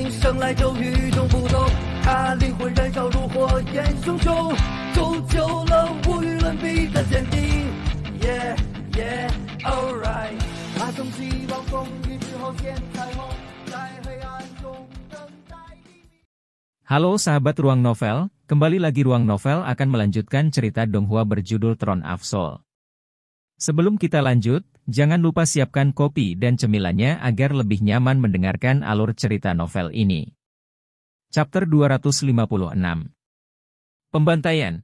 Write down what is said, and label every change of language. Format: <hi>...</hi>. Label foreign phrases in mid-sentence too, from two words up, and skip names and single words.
<zh>生来就与众不同，他灵魂燃烧如火焰熊熊，铸就了无与伦比的坚定。</zh> <en>Yeah yeah alright，</en> <zh>他从希望风雨之后见彩虹，在黑暗中等待黎明。</zh> <id>Halo sahabat Ruang Novel, kembali lagi Ruang Novel akan melanjutkan cerita Donghua berjudul Throne of Soul. Sebelum kita lanjut, jangan lupa siapkan kopi dan cemilannya agar lebih nyaman mendengarkan alur cerita novel ini. Chapter 256. Pembantaian.</id>